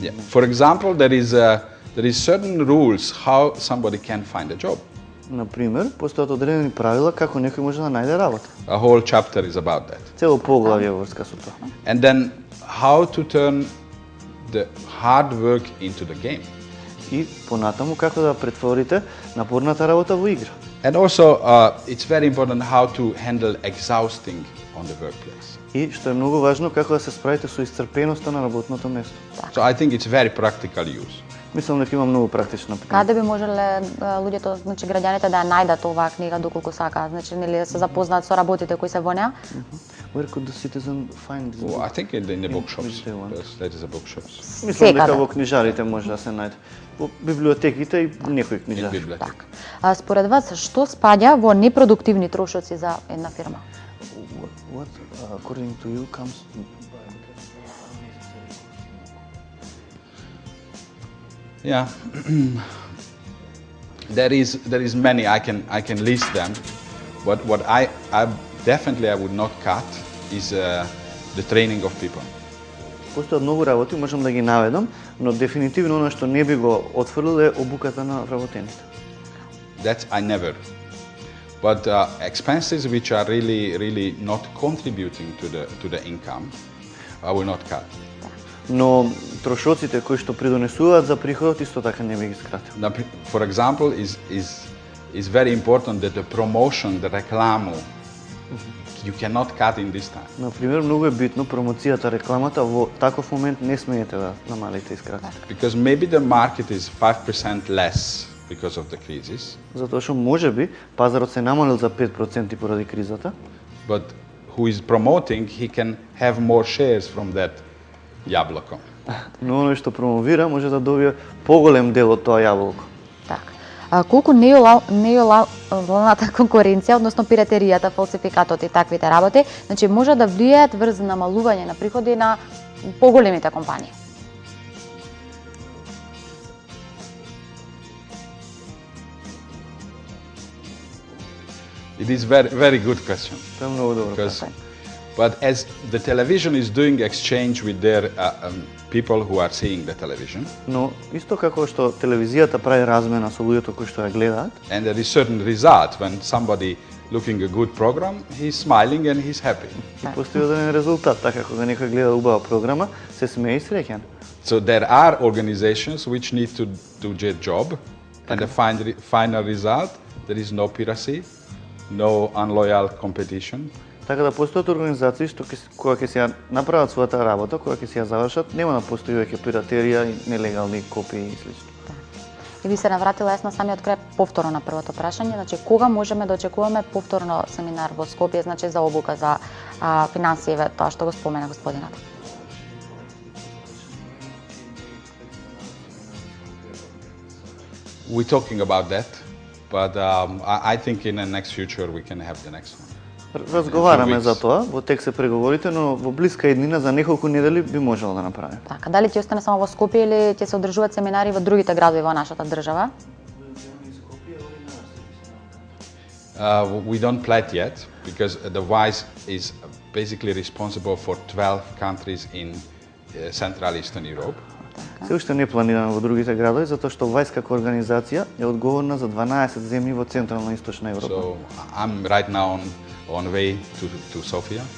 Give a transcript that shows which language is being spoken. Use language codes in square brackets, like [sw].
[en] For example, there is certain rules how somebody can find a job. [mk] Например, постојат одредени правила како некој може да најде работа. [en] A whole chapter is about that. [mk] Цело поглавје во врска со тоа. [en] And then how to turn the hard work into the game. [mk] И понатаму како да претворите напорната работа во игра. [en] And also, it's very important how to handle exhausting on the workplace. [mk] И што е многу важно, како да се справите со исцрпеноста на работното место. [en] So I think it's very practical use. [mk] Мислам дека има многу практична пример. Каде би можеле луѓето, значи граѓаните да ја најдат оваа книга доколку сакаат, значи нели да се запознаат со работите кои се во неа? [en] Where could the citizen find this Oh, book? I think in the bookshops. which they want. That is a bookshops. [mk] Мислам дека Секаде. во книжарите може да се најде. Во библиотеките и некои [en] In [mk] книжари. [fr] bibliothèque. [mk] Така. Според вас што спаѓа во непродуктивни трошоци за една фирма? [en] What, according to you, comes Yeah. There is many. I can list them, but what I definitely I would not cut is the training of people. [mk] Постојат многу работи, можам да ги наведам, но дефинитивно оно што не би го отфрлил е обуката на вработените. [en] That's I never. But expenses which are really not contributing to the income, I will not cut. [mk] Но трошоците кои што придонесуваат за приходот исто така не би ги скратил. [en] For example, is very important that the promotion, the reklamu, you cannot cut in this time. [mk] Например, многу е битно промоцијата, рекламата во таков момент не смеете да намалите и скратите. [en] Because maybe the market is 5% less because of the crisis. [mk] Затоа што можеби пазарот се намалил за 5% поради кризата. [en] But who is promoting, he can have more shares from that јаблоко. [mk] Но оној што промовира може да добие поголем дел од тоа јаболко. Така. Колку неолојалната конкуренција, односно пиратеријата, фалсификатот и таквите работи, значи може да влијаат врз намалување на приходи на поголемите компании? [en] It is very good question. [mk] Тоа е многу добро прашање. [en] But as the television is doing exchange with their people who are seeing the television. [mk] Но исто како што телевизијата прави размена со луѓето кои што ја гледаат. [en] And there is certain result when somebody looking a good program, he's smiling and he's happy. [mk] И постои одреден резултат, така кога некој гледа убава програма, се смее и среќен. [en] So there are organizations which need to do their job, and the final result there is no piracy, no unloyal competition. [mk] Така да постојат организации што кога ќе се направат својата работа, кога ќе се ја завршат, нема да постои веќе пиратерија и нелегални копии и слично. И би се навратила јас на самиот крај повторно на првото прашање, значи кога можеме да очекуваме повторно семинар во Скопје, значи за обука за финансиеве, тоа што го спомена господинот? [en] We're talking about that, but I think in the next future we can have the next one. [mk] Разговараме за тоа, во тек се преговорите, но во блиска иднина за неколку недели би можело да направиме. Така, дали ќе остане само во Скопје или ќе се одржуваат семинари во другите градови во нашата држава? [en] We don't plan yet because the WISE is basically responsible for 12 countries in Central Eastern Europe. [mk] Се уште не планираме во другите градови, затоа што WISE како организација е одговорна за 12 земји во Централна и Источна Европа. [en] So I'm right now on way to Sofia.